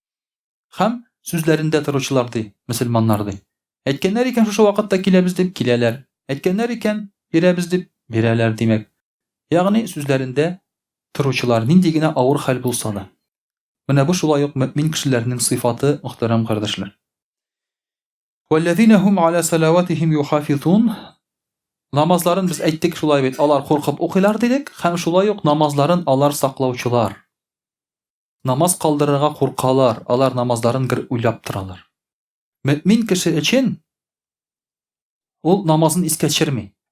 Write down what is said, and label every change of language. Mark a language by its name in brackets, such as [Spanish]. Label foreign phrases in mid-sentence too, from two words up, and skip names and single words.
[Tatar] Һәм сүзләрендә торучылар ди, мөселманнар ди. Әйткәннәр икән шушы вакытта киләбез дип киләләр. Әйткәннәр икән бирәбез дип бирәләр димәк. Ягъни сүзләрендә торучылар, нинди генә авыр хәл булса да. Менә бу шулай ук мөэмин кешеләрнең сыйфаты, мөхтәрәм кардәшләр. [Arabic] وَالَّذِينَ هُمْ عَلَى صَلَوَاتِهِمْ يُحَافِظُونَ, [Tatar] намазларын без әйттек шулай бит, алар куркып укыйлар дидек, һәм шулай ук намазларын алар саклаучылар. Намаз калдырырга куркалар, алар намазларын гөр уйлап торалар. Мөэмин кеше өчен ул намазын искә төшерми.